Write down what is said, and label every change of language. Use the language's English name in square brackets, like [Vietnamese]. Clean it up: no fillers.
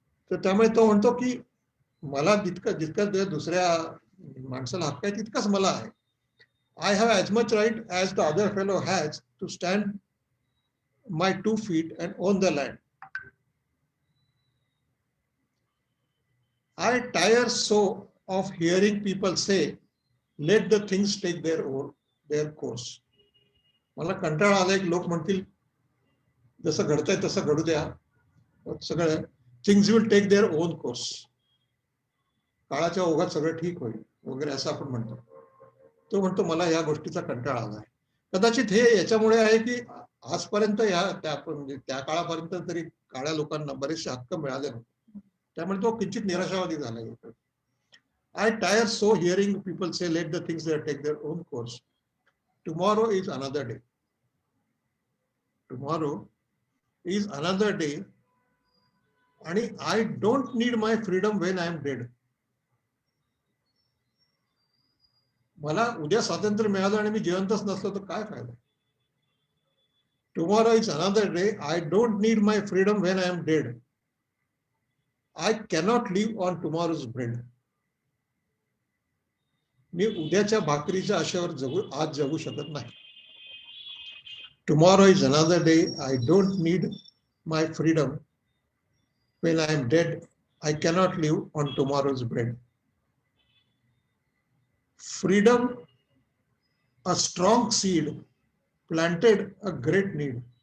[Marathi] तर त्यामुळे तो म्हणतो की मला जितका दुसऱ्या माणसाला हक्क आहे तितकाच मला आहे. [English] I have as much right as the other fellow has to stand my 2 feet and own the land. I tire so of hearing people say, let the things take their course. [Marathi] मला कंटाळा आलाय की लोक म्हणतील जसं घडतंय तसं घडू द्या, सगळं [English] Things will take their own course. [Marathi] काळाच्या ओघात सगळं ठीक होईल वगैरे असं आपण म्हणतो. तो म्हणतो मला या गोष्टीचा कंटाळा आलाय. कदाचित हे याच्यामुळे आहे की आजपर्यंत त्या काळापर्यंत तरी काळ्या लोकांना बरेचसे हक्क मिळाले नव्हते, त्यामुळे तो किंचित निराशावादी झालाय. [English] I tire so hearing people say, let the things there take their own course. Tomorrow is another day. Tomorrow is another day. And I don't need my freedom when I am dead. [Marathi] मला उद्या स्वातंत्र्य मिळालं आणि मी जिवंतच नसलो तर काय फायदा. [English] Tomorrow is another day. I don't need my freedom when I am dead. I cannot live on tomorrow's bread. [Marathi] मी उद्याच्या भाकरीच्या आशेवर आज जगू शकत नाही. [English] Tomorrow is another day. I don't need my freedom when I am dead. I cannot live on tomorrow's bread. Freedom, a strong seed, planted a great need.